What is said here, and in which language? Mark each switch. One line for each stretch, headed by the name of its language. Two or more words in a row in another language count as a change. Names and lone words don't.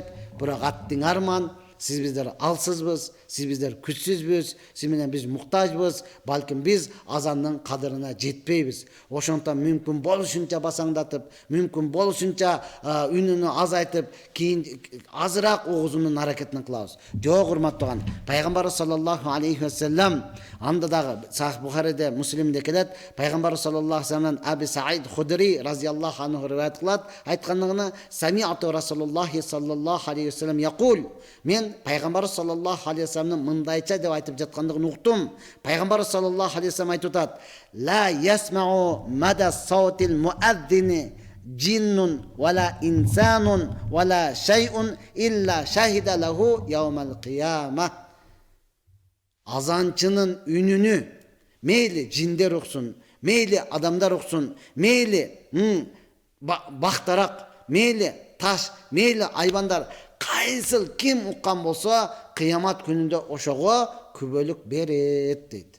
Kyrgyz: Бирок аттың арман, сиз биздер алсызбыз, сиз биздер күчсүзбүз, сиз менен биз муктажбыз, балким биз азандын кадырына жетпейбиз. Ошондон мүмкүн болушунча басаңдатып, мүмкүн болушунча үнүнү азайтып, кийин азыраак угузуунун аракетин кылабыз. Жок, урматтаган, пайгамбар
Arabic: صلى الله عليه وسلم
Kyrgyz: анда дагы Сахих Бухариде, Муслимде келет, пайгамбар
Arabic: صلى الله عليه وسلم
Kyrgyz: Аби Саид Худри
Arabic: رضي الله عنه
Kyrgyz: риваят кылат, айткандыгына
Arabic: سمعت رسول الله صلى الله عليه وسلم يقول.
Kyrgyz: Мен пайгамбар
Arabic: صلى الله عليه وسلم
Kyrgyz: мындайча деп айтып жаткандыгын уктум. Пайгамбар
Arabic: صلى الله عليه وسلم
Kyrgyz: айтып атат:
Arabic: "لا يسمع مدى صوت المؤذن جن ولا إنس ولا شيء إلا شهد له يوم القيامة."
Kyrgyz: Азанчынын үнүнү мейли жиндер уксун, мейли адамдар уксун, мейли бактарак, мейли таш, мейли айбандар кайсыл ким уккан болсо кыямат күнүндө ошого күбөлүк берет дейт.